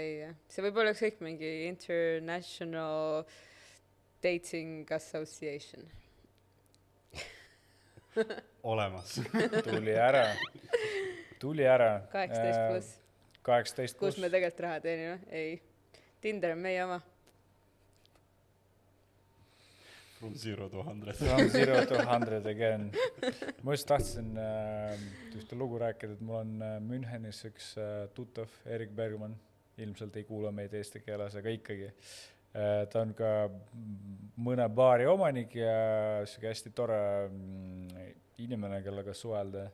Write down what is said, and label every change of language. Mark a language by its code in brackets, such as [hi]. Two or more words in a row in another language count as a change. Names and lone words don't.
[et] Ja. See võib olla kõik mingi [en] International Dating Association. [et] Olemas. Tuli ära. 18+. 18+. Kus me tegelikult raha teenime? Ei. Tinder on meie oma. [en] From 0 to 100. From 0 to 100 again. [et] Ma just tahtsin ühte lugu rääkida, et mul on Münchenis üks tuttav, Erik Bergman. Ilmselt ei kuula meid eesti keeles, aga ikkagi. Ta on ka mõne baari omanik ja hästi tore inimene, kellega suhelda.